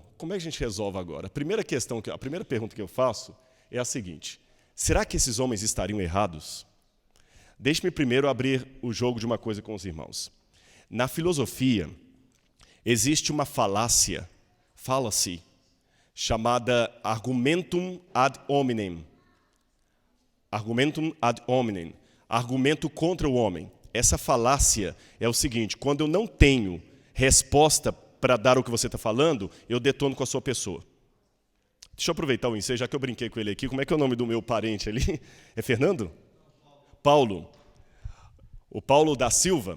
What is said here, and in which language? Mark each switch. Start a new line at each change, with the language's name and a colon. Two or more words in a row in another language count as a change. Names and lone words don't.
Portuguese: Como é que a gente resolve agora? A primeira pergunta que eu faço é a seguinte. Será que esses homens estariam errados? Deixe-me primeiro abrir o jogo de uma coisa com os irmãos. Na filosofia, existe uma fallacy, chamada
Latin: argumentum ad hominem. Argumentum ad hominem,
Portuguese: argumento contra o homem. Essa falácia é o seguinte, quando eu não tenho resposta para dar o que você está falando, eu detono com a sua pessoa. Deixa eu aproveitar o ensejo, já que eu brinquei com ele aqui, como é que é o nome do meu parente ali? É Fernando? Paulo. O Paulo da Silva.